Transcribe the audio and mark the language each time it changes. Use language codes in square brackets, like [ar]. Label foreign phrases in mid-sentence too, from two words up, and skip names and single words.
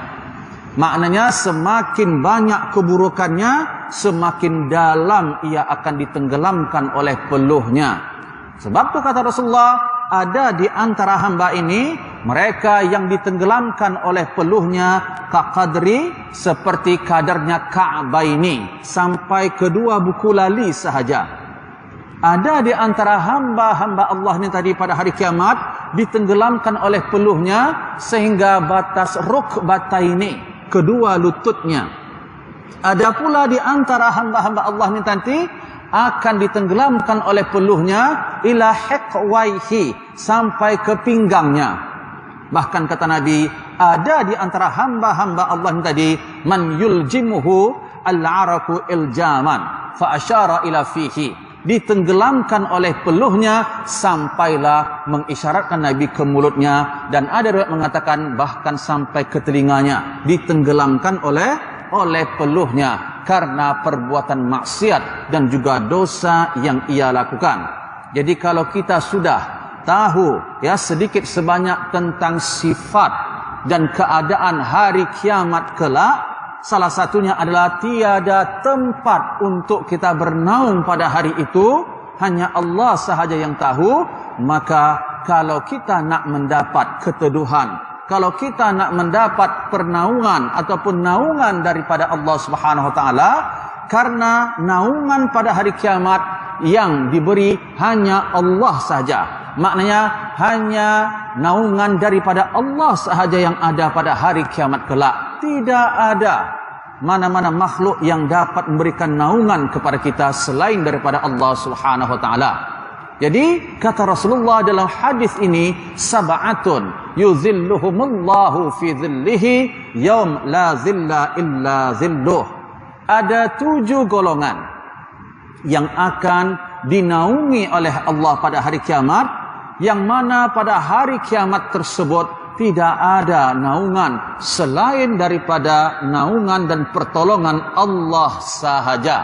[ms] Maknanya semakin banyak keburukannya, semakin dalam ia akan ditenggelamkan oleh peluhnya. Sebab itu kata Rasulullah, ada di antara hamba ini mereka yang ditenggelamkan oleh peluhnya kaqadri, seperti kadarnya Ka'baini, sampai kedua buku lali sahaja. Ada di antara hamba-hamba Allah ni tadi pada hari kiamat ditenggelamkan oleh peluhnya sehingga batas rukbataini, kedua lututnya. Ada pula di antara hamba-hamba Allah ni nanti akan ditenggelamkan oleh peluhnya [ar] إلى حقويه, [ms] sampai ke pinggangnya. Bahkan kata Nabi, ada di antara hamba-hamba Allah ni tadi [ar] من يلجمه العرق إلجاما فأشار إلى فيه, [ms] ditenggelamkan oleh peluhnya sampailah mengisyaratkan Nabi ke mulutnya, dan ada riwayat mengatakan bahkan sampai ke telinganya, ditenggelamkan oleh peluhnya karena perbuatan maksiat dan juga dosa yang ia lakukan. Jadi kalau kita sudah tahu ya sedikit sebanyak tentang sifat dan keadaan hari kiamat kelak, salah satunya adalah tiada tempat untuk kita bernaung pada hari itu, hanya Allah sahaja yang tahu. Maka kalau kita nak mendapat keteduhan, kalau kita nak mendapat pernaungan ataupun naungan daripada Allah [ar] سبحانه وتعالى, [ms] karena naungan pada hari kiamat yang diberi hanya Allah saja. Maknanya hanya naungan daripada Allah sahaja yang ada pada hari kiamat kelak. Tidak ada mana-mana makhluk yang dapat memberikan naungan kepada kita selain daripada Allah [ar] سبحانه وتعالى. [ms] Jadi kata Rasulullah dalam hadis ini, [ar] سبعة يظلهم الله في ظله يوم لا ظل إلا ظله. [ms] Ada 7 golongan yang akan dinaungi oleh Allah pada hari kiamat, yang mana pada hari kiamat tersebut tidak ada naungan selain daripada naungan dan pertolongan Allah sahaja.